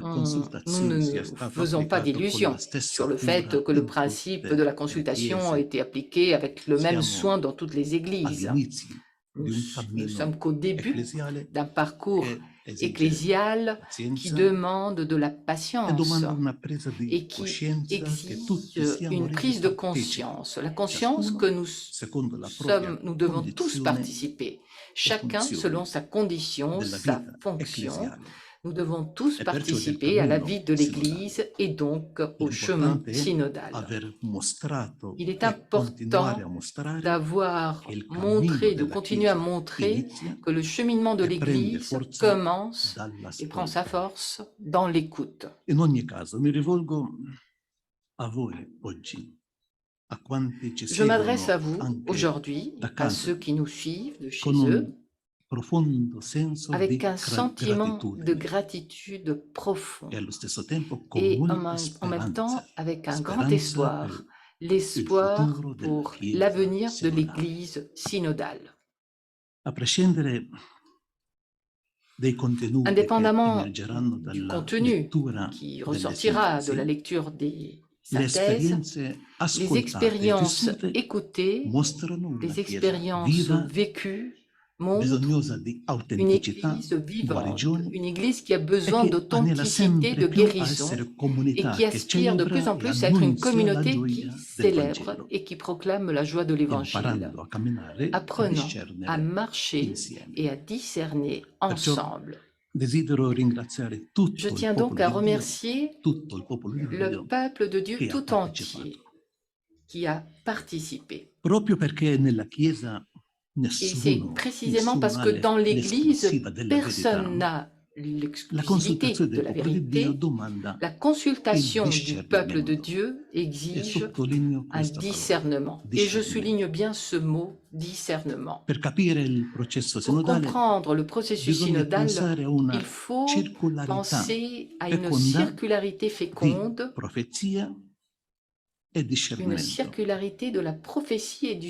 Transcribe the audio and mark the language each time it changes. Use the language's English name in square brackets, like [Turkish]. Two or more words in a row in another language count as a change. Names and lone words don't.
[French] Nous [Italian] consultazione [French] ne [Italian] sia [French] nous [Italian] stato [French] faisons pas [Italian] applicato con [French] d'illusions [Italian] la stessa [French] sur le fait [Italian] cura [French] que le [Italian] in [French] principe [Italian] tutte [French] de la [Italian] le [French] consultation a [Italian] chiese. [French] été appliqué avec le même [Italian] Siamo [French] soin dans toutes les églises. [Italian] all'inizio [French] Nous [Italian] di un [French] ne [Italian] cammino [French] sommes qu'au début [Italian] ecclesiale [French] d'un parcours [Italian] che esige [French] ecclésial qui [Italian] pazienza [French] demande de la [Italian] e [French] patience [Italian] domanda una presa di [French] et qui [Italian] coscienza che tutti [French] exige [Italian] siamo [French] une [Italian] resi [French] prise de [Italian] partecipi, [French] conscience. La conscience [Italian] ciascuno [French] que nous [Italian] secondo la propria [French] nous devons tous [Italian] condizione [French] participer, chacun [Italian] funzione [French] selon sa condition, [Italian] della [French] sa [Italian] vita [French] fonction. [Italian] ecclesiale. [French] Nous devons tous [Italian] E perciò del [French] participer à la [Italian] cammino [French] vie de [Italian] sinodale. [French] l'Église et donc au chemin [Italian] L'importante è [French] synodal. [Italian] aver mostrato [French] Il est [Italian] e continuare [French] important [Italian] a mostrare [French] d'avoir [Italian] che il [French] montré, [Italian] cammino [French] de [Italian] della [French] continuer à [Italian] Chiesa [French] montrer [Italian] inizia [French] que le cheminement de [Italian] e prende [French] l'Église [Italian] forza [French] commence et prend sa [Italian] dall'ascolto. [French] force dans l'écoute. [Italian] In ogni caso, mi rivolgo a voi oggi, a quanti ci [French] Je m'adresse à [Italian] seguono [French] vous [Italian] anche [French] aujourd'hui, [Italian] da [French] à [Italian] casa, [French] ceux qui nous suivent de chez [Italian] con [French] eux, [Italian] un profondo senso di [French] avec un sentiment de [Italian] gratitudine [French] gratitude profond [Italian] e allo stesso tempo con [French] et [Italian] molta [French] en même temps [Italian] speranza. [French] avec un grand [Italian] Speranza [French] espoir, [Italian] per [French] l'espoir [Italian] futuro della [French] pour [Italian] Chiesa [French] l'avenir de [Italian] sinodale. [French] l'Église synodale. [Italian] A prescindere dei contenuti che [French] Indépendamment [Italian] emergeranno [French] du [Italian] dalla [French] contenu [Italian] lettura [French] qui [Italian] delle [French] ressortira de la [Italian] sintesi, [French] lecture des [Italian] le [French] synthèses, [Italian] esperienze [French] les [Italian] ascoltate e [French] expériences [Italian] vissute [French] écoutées, [Italian] mostrano una [French] les [Italian] Chiesa [French] expériences [Italian] viva, [French] vécues montrent [Italian] bisognosa di [French] une [Italian] autenticità, [French] Église vivante, [Italian] guarigione, [French] une Église qui a [Italian] e [French] besoin [Italian] che anela [French] d'authenticité, de [Italian] sempre più a [French] guérison, [Italian] essere [French] et [Italian] comunità [French] qui [Italian] che [French] aspire de plus [Italian] celebra [French] en [Italian] e [French] plus à être une [Italian] annunzia la [French] communauté qui [Italian] gioia del [French] célèbre [Italian] Vangelo, [French] et qui proclame la joie de l'Évangile, [Italian] imparando a camminare e a [French] apprenant à [Italian] discernere [French] marcher [Italian] insieme. [French] et à discerner [Italian] Perciò [French] ensemble. [Italian] desidero ringraziare [French] Je [Italian] tutto il [French] tiens donc [Italian] popolo [French] à [Italian] di Dio, [French] remercier [Italian] tutto il popolo di [French] le [Italian] Dio [French] peuple de Dieu [Italian] che ha [French] tout entier [Italian] partecipato. [French] qui a participé. [Italian] Proprio perché nella Chiesa [French] Et c'est [Italian] nessuno [French] précisément parce [Italian] ha [French] que dans l'Église, [Italian] l'esclusiva della [French] personne [Italian] verità, [French] n'a [Italian] la [French] l'exclusivité [Italian] consultazione [French] de [Italian] del [French] la [Italian] popolo di Dio [French] vérité. [Italian] domanda [French] La consultation [Italian] il [French] du peuple de [Italian] discernimento. [French] Dieu [Italian] E [French] exige [Italian] sottolineo [French] un [Italian] questa parola, [French] discernement. Et je [Italian] discernimento. [French] souligne bien ce mot, discernement. [Italian] Per capire il processo [French] Pour [Italian] sinodale [French] comprendre le processus [Italian] bisogna [French] synodal, [Italian] pensare a una [French] il faut [Italian] circolarità [French] penser à une [Italian] feconda [French] circularité [Italian] di [French] féconde, [Italian] profezia e [French] une [Italian] discernimento. [French] circularité de la prophétie et du